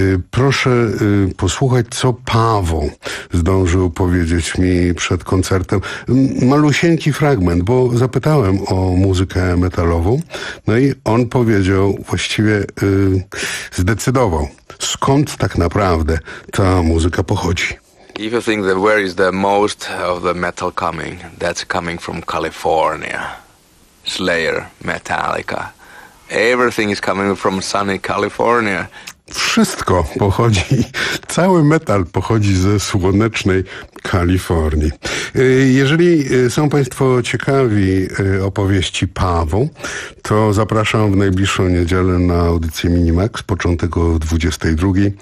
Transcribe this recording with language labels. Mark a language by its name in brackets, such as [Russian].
[Polish] Proszę posłuchać, co Paweł zdążył powiedzieć mi przed koncertem. Malusieńki fragment, bo zapytałem o muzykę metalową, no i on powiedział, właściwie zdecydował, skąd tak naprawdę ta muzyka pochodzi. [English] If you think that where is the most of the metal coming, that's coming from California. Slayer, Metallica. Everything is coming from sunny California. [Polish] Wszystko pochodzi, cały metal pochodzi ze słonecznej Kalifornii. Jeżeli są Państwo ciekawi opowieści Pawła, to zapraszam w najbliższą niedzielę na audycję Minimax, początek o 22.